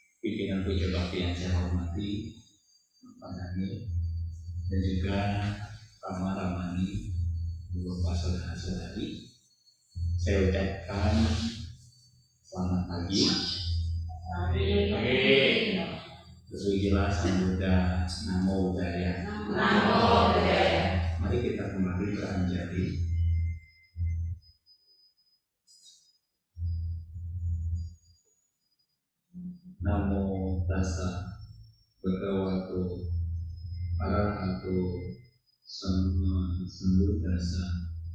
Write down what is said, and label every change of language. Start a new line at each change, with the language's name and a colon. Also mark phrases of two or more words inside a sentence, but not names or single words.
Indonesian: pimpinan Puja Bakti yang saya hormati, Pak Daniel, dan juga Rama Ramani, Bapak saudara-saudari, saya ucapkan selamat pagi. Tersujilah Sambuddha,
Pali: Namo Buddhaya. Namo Buddhaya.
Indonesian: Mari kita kembali beranjali.
Pali: Namo Tassa Bhagavato Arahato Sama Sambuddhassa.